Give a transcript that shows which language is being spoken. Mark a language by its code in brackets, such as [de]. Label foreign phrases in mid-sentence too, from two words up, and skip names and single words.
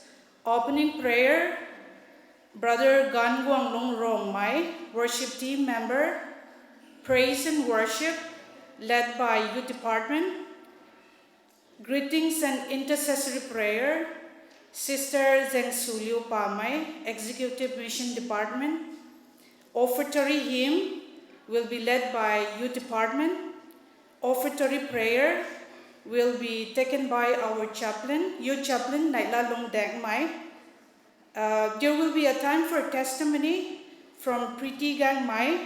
[en] Opening prayer, Brother Gan Guanglong Rongmei, worship team member. Praise and worship, led by youth department. Greetings and intercessory prayer, Sister Zeng Sulio Pamay, executive mission department. Offertory hymn will be led by youth department. Offertory prayer will be taken by our chaplain, youth chaplain Naila Long Dang Mai. There will be a time for testimony from Preeti Gang Mai.